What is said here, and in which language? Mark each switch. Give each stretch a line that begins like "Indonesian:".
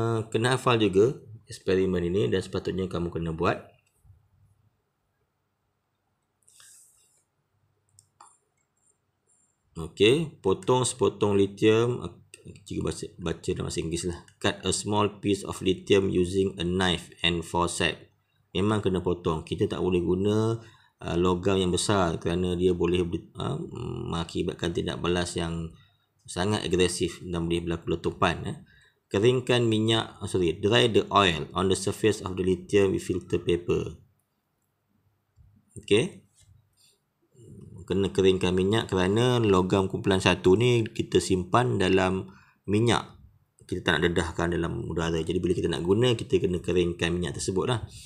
Malay: Kena hafal juga eksperimen ini dan sepatutnya kamu kena buat. Okey, potong sepotong lithium. Cikgu baca dalam bahasa Inggeris lah.
English: Cut a small piece of lithium using a knife and forceps.
Malay: Memang kena potong. Kita tak boleh guna logam yang besar kerana dia boleh mengakibatkan tindak balas yang sangat agresif dan boleh berlaku letupan. Keringkan minyak,
English: dry the oil on the surface of the lithium with filter paper.
Malay: Okey. Kena keringkan minyak kerana logam kumpulan satu ni kita simpan dalam minyak. Kita tak nak dedahkan dalam udara. Jadi bila kita nak guna, kita kena keringkan minyak tersebut lah.